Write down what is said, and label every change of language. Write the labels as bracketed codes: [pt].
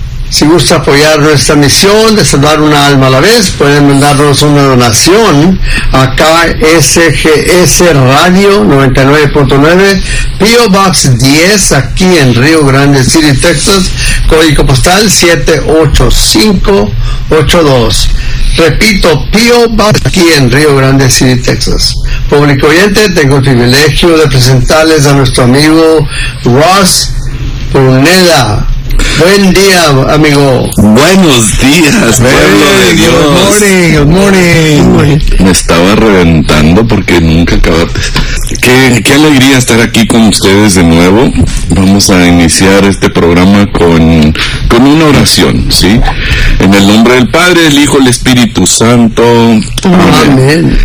[es] Si gusta apoyar nuestra misión de salvar una alma a la vez, pueden mandarnos una donación a KSGS Radio 99.9, PO Box 10, aquí en Río Grande City, Texas, código postal 78582. Repito, PO Box aquí en Río Grande City, Texas. Público oyente, tengo el privilegio de presentarles a nuestro amigo Ross Pruneda. Buen día, amigo. Buenos días, pueblo de Dios. [en] Good morning, good morning. [es] Me estaba reventando porque nunca acabaste. Qué alegría estar aquí con ustedes de nuevo. Vamos a iniciar este programa con una oración, ¿sí? En el nombre del Padre, del Hijo, del Espíritu Santo. Amén. Amén.